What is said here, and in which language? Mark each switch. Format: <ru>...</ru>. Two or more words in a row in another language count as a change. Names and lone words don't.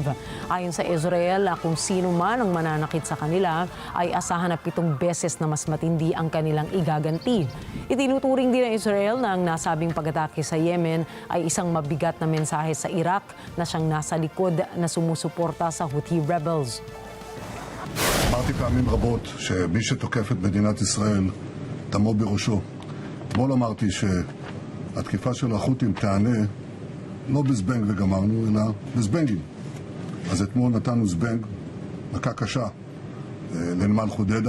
<tl>Ayon sa Israel, kung sino man ang mananakit sa kanila ay asahan na 7 beses na mas matindi ang kanilang igaganti. Itinuturing din ng Israel na ang nasabing pag-atake sa Yemen ay isang mabigat na mensahe sa Iraq na siyang nasa likod na sumusuporta sa</tl> <en>Houthi rebels.</en> <he>אמרתי פעמים רבות שמי שתוקף את מדינת ישראל תמו בראשו. אתמול אמרתי שהתקיפה של החות'ים תענה לא בזבנג וגמרנו, אלא בזבנגים. אז אתמול נתנו זבנג, מכה קשה, לנמל חודדה.</he>